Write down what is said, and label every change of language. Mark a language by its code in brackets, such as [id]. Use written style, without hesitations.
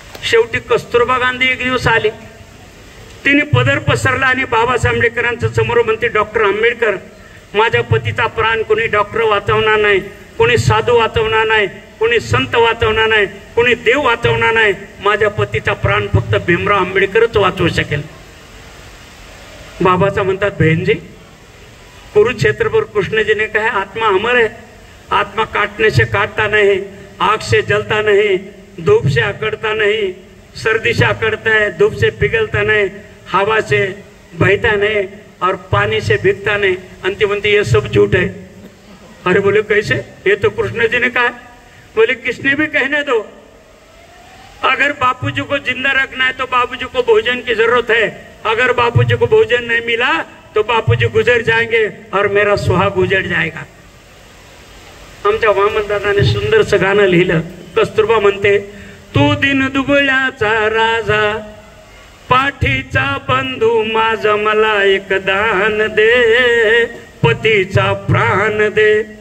[mr] शेवटी कस्तुरबा गांधी एक दिवस आली. तिने पदर पसरला आणि बाबासाहेब आंबेडकरांच्या समोर म्हणते, डॉक्टर आंबेडकर माझ्या पतीचा प्राण कोणी डॉक्टर वाचवणार नाही, कोणी साधू वाचवणार नाही, कोणी संत वाचवणार नाही, कोणी देव वाचवणार नाही. माझ्या पतीचा प्राण फक्त भीमराव आंबेडकरच वाचवू शकेल. बाबाचा म्हणतात, [hi] बहनजी कुरुक्षेत्र पर कृष्ण जी ने कहा आत्मा अमर है, आत्मा काटने से काटता नहीं, आग से जलता नहीं, धूप से अकड़ता नहीं, सर्दी से अकड़ता है, धूप से पिघलता नहीं, हवा से बहता नहीं और पानी से भीगता नहीं. अंतिम अंतिम ये सब झूठ है. अरे बोले कैसे? ये तो कृष्ण जी ने कहा. बोले किसने भी कहने दो, अगर बापूजी को जिंदा रखना है तो बापूजी को भोजन की जरूरत है. अगर बापूजी को भोजन नहीं मिला तो बापूजी गुजर जाएंगे और मेरा सुहाग उजड़ जाएगा. [mr] आमच्या वामनदादाने सुंदरसं गाणं लिहिलं. कस्तुरबा म्हणते, तू दिन दुबळ्याचा राजा, पाठीचा बंधू माझा, मला एक दान दे, पतीचा प्राण दे.